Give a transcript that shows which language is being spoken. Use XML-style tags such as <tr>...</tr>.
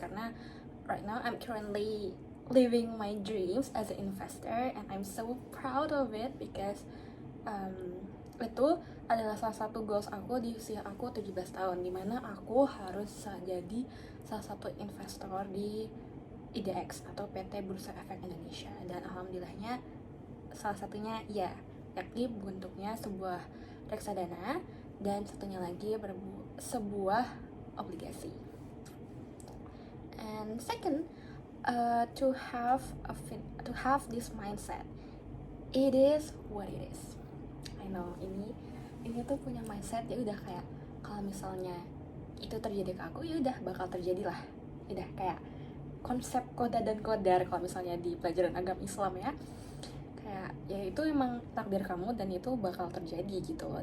<id>Karena</id> <en>right now I'm currently living my dreams as an investor and I'm so proud of it because</en> <id>itu adalah salah satu goals aku di usia aku 17 tahun, dimana aku harus jadi salah satu investor di IDX atau PT Bursa Efek Indonesia. Dan alhamdulillahnya salah satunya yakni bentuknya sebuah reksadana dan satunya lagi sebuah obligasi.</id> <en>And second, to have this mindset, it is what it is. I know</en> <id>ini tuh punya mindset ya udah, kayak kalau misalnya itu terjadi ke aku ya udah bakal terjadi lah, udah kayak konsep koda dan kodar kalau misalnya di pelajaran agama Islam ya, kayak ya itu emang takdir kamu dan itu bakal terjadi gitu loh.</id>